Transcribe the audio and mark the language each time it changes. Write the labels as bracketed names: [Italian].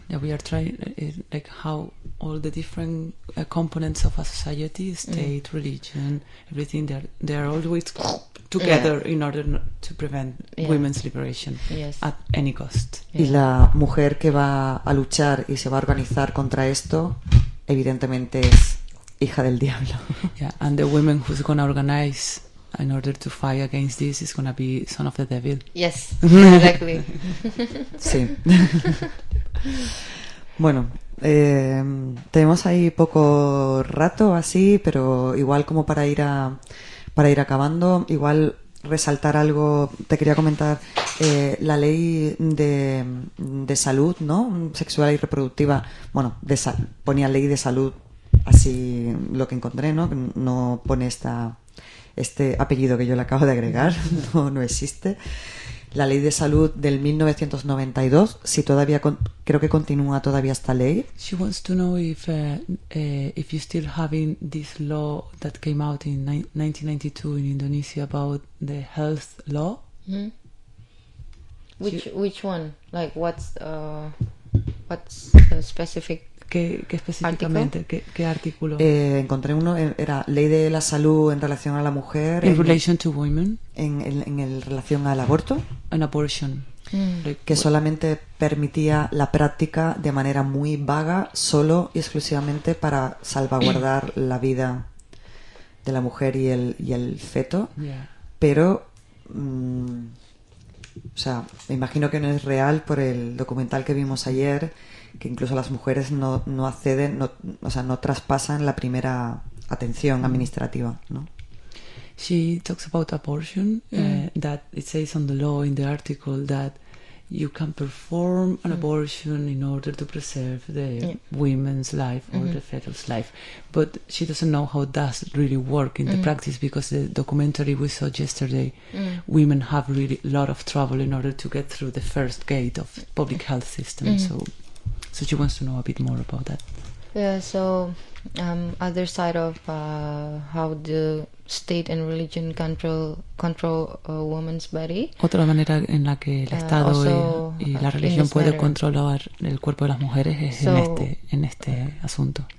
[English] yeah, we are trying like how all the different components of a society, state, religion, everything, they're always together in order to prevent women's liberation at any cost. [Spanish] Y la mujer que va a luchar y se va a organizar contra esto, evidentemente es hija del diablo. [English] Yeah, and the women who's going to organize in order to fight against this is going to be son of the devil. Yes, exactly. [Spanish] Sí. Bueno, tenemos ahí poco rato así, pero igual como para ir acabando, igual resaltar algo, te quería comentar, la ley de salud, ¿no? Sexual y reproductiva, bueno, ponía ley de salud, así lo que encontré, ¿no? No pone este apellido que yo le acabo de agregar, no existe. La ley de salud del 1992, si todavía creo que continúa todavía esta ley. [English] She wants to know if you still having this law that came out in 1992 in Indonesia about the health law. Mm-hmm. Which one? Like what's the specific? [Spanish] ¿Qué específicamente? ¿Qué artículo? Encontré uno, era ley de la salud en relación a la mujer. [English] In relation to women. [Spanish] En relación al aborto. [English] An abortion. [Spanish] Que solamente permitía la práctica de manera muy vaga, solo y exclusivamente para salvaguardar la vida de la mujer y el feto. [English] Yeah. [Spanish] Pero, o sea, me imagino que no es real por el documental que vimos ayer, que incluso las mujeres no acceden, no, o sea, no traspasan la primera atención administrativa, ¿no? [English] She talks about abortion, that it says on the law in the article that you can perform an abortion in order to preserve the women's life or the fetus life, but she doesn't know how does really work in the practice, because the documentary we saw yesterday, women have really a lot of trouble in order to get through the first gate of public health system, so she wants to know a bit more about that. Yeah, so other side of how the state and religion control a woman's body. [Spanish] Otra manera en la que el Estado y la religión puede controlar el cuerpo de las mujeres es en este asunto.